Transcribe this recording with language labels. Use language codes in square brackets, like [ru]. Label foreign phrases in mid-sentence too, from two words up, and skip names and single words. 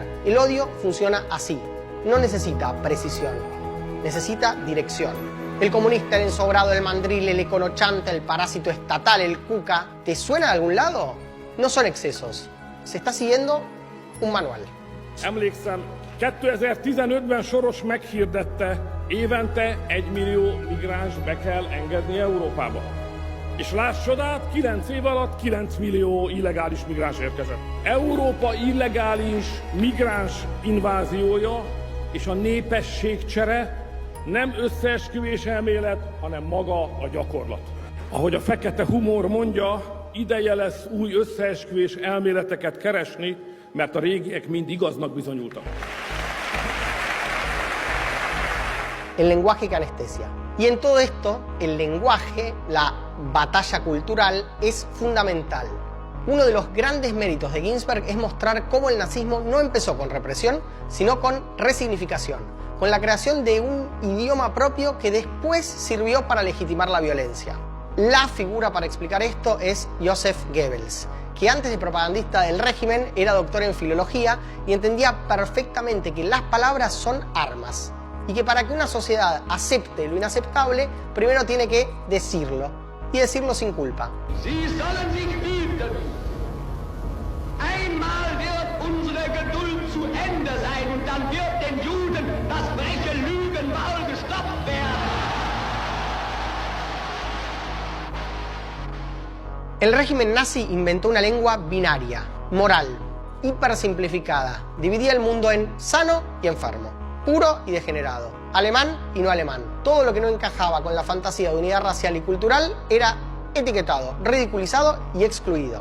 [es] El odio funciona así, no necesita precisión, necesita dirección. El comunista, el ensobrado, el mandril, el econochante, el parásito estatal, el cuca, ¿te suena de algún lado? No son excesos. Se está siguiendo un manual. [hu] Emlékszem, 2015-ben Soros meghirdette, évente 1 millió migráns be kell engedni Európába. És láss csodát, 9 év alatt 9 millió illegális migráns érkezett. Európa illegális migráns inváziója és a népességcsere nem összeesküvés elmélet, hanem maga a gyakorlat. Ahogy a fekete humor mondja, ideje lesz új összeesküvés elméleteket keresni, mert a régiek mind igaznak bizonyultak. [es] El lenguaje que anestesia. Y en todo esto, el lenguaje, la batalla cultural, es fundamental. Uno de los grandes méritos de Ginsberg es mostrar cómo el nazismo no empezó con represión, sino con resignificación, con la creación de un idioma propio que después sirvió para legitimar la violencia. La figura para explicar esto es Joseph Goebbels, que antes de propagandista del régimen era doctor en filología y entendía perfectamente que las palabras son armas y que para que una sociedad acepte lo inaceptable, primero tiene que decirlo, y decirlo sin culpa. [de] Sie sollen sich hüten. Einmal wird unsere Geduld zu Ende sein und dann wird den Juden das freche Lügenmaul gestopft werden. [es] El régimen nazi inventó una lengua binaria, moral, hipersimplificada. Dividía el mundo en sano y enfermo, puro y degenerado, alemán y no alemán. Todo lo que no encajaba con la fantasía de unidad racial y cultural era etiquetado, ridiculizado y excluido.